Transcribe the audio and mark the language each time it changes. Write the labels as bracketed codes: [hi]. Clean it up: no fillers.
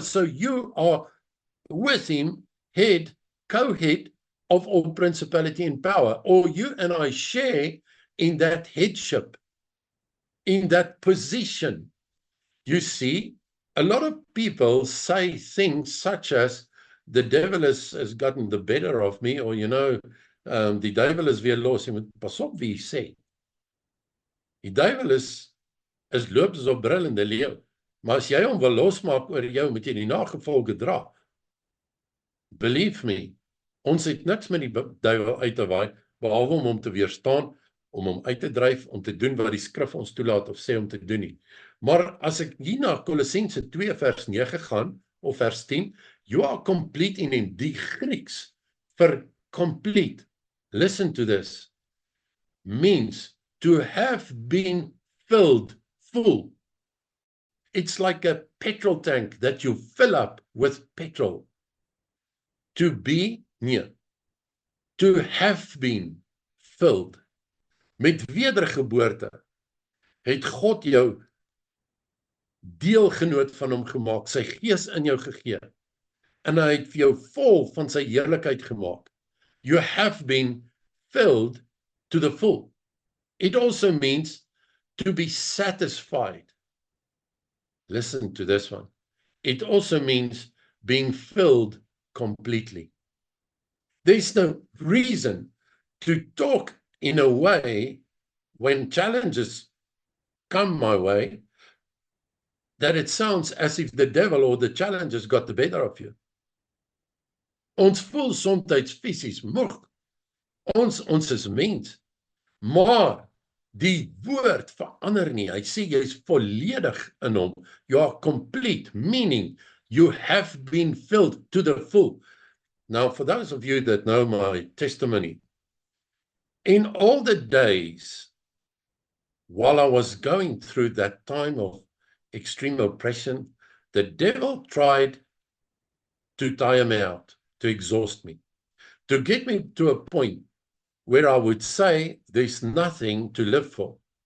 [en] So you are with him, head, co-head of all principality and power, or you and I share in that headship, in that position. You see, a lot of people say things such as, the devil has gotten the better of me, or [af] die duiwel is weer los. Jy moet pas op wie jy sê. Die duiwel is loop soos 'n brullende leeu. Maar as jy hom wil losmaak oor jou, moet jy die nagevolge dra. [en] Believe me, [af] ons het niks met die duiwel uit te waai, behalwe om hom te weerstaan, om hom uit te dryf, om te doen wat die skrif ons toelaat of sê om te doen nie. Maar as ek hier na Kolossense 2 vers 9 gaan, of vers 10, [en] you are complete in him, [af] die Grieks vir [en] complete, listen to this, means to have been filled full. It's like a petrol tank that you fill up with petrol. To be near, to have been filled. [af] Met wedergeboorte het God jou deelgenoot van hom gemaak, sy gees in jou gegee, en hy het vir jou vol van sy heerlikheid gemaak. [en] You have been filled to the full. It also means to be satisfied. Listen to this one. It also means being filled completely. There's no reason to talk in a way when challenges come my way that it sounds as if the devil or the challenges got the better of you. [af] Ons voel soms fisies moeg. Ons is mens. Maar die woord verander nie. Hy sê jy is volledig in hom. [en] You are complete, meaning you have been filled to the full. Now, for those of you that know my testimony, in all the days while I was going through that time of extreme oppression, the devil tried to tire me out, to exhaust me, to get me to a point where I would say there's nothing to live for.